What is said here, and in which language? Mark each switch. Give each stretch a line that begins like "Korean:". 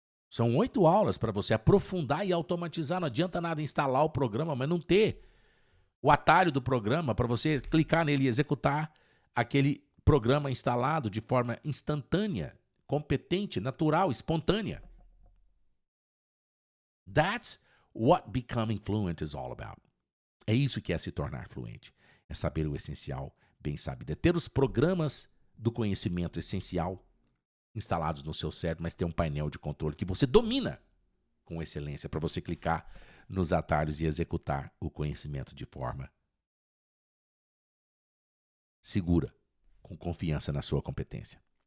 Portuguese: São 8 aulas para você aprofundar e automatizar. Não adianta nada instalar o programa, mas não ter o atalho do programa para você clicar nele e executar aquele programa instalado de forma instantânea, competente, natural, espontânea.
English: That's what becoming fluent is all about.
Portuguese: É isso que é se tornar fluente. É saber o essencial, bem sabido. É ter os programas do conhecimento essencial instalados no seu cérebro, mas ter um painel de controle que você domina com excelência para você clicar nos atalhos e executar o conhecimento de forma segura, com confiança na sua competência.